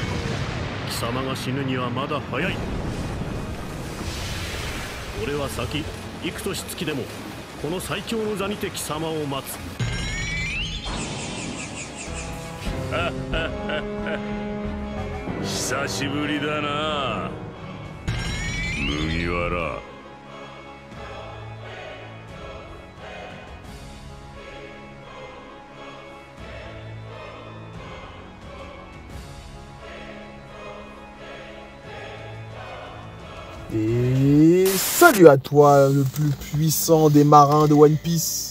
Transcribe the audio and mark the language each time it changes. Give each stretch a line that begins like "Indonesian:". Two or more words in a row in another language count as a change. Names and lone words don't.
Japanese: 貴様が死ぬにはまだ早い。俺は先幾年月でもこの最強の座にて貴様を待つ。久しぶりだな麦わら。
French: Et salut à toi, le plus puissant des marins de One Piece.